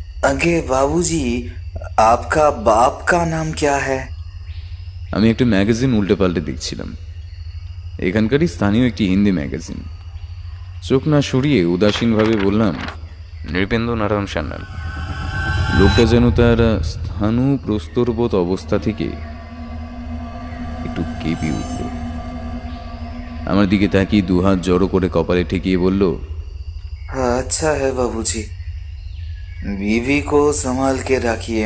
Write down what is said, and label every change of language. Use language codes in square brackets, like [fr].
[hi] अगे बाबूजी, आपका बाप का नाम क्या है? [bn] আমি একটা ম্যাগাজিন উল্টে পাল্টে দেখছিলাম, এখানকারই স্থানীয় একটি হিন্দি ম্যাগাজিন। চোখ না সরিয়ে উদাসীনভাবে বললাম, নৃপেন্দ্র নারায়ণ সান্যাল। লোকটা যেন তার স্থাণু প্রস্তরবোধ অবস্থা থেকে একটু কেঁপে উঠল। আমার দিকে তাকিয়ে দুহাত জড়ো করে কপালে ঠেকিয়ে বলল, [hi] अच्छा है बाबूजी, बीवी को संभाल के रखिए।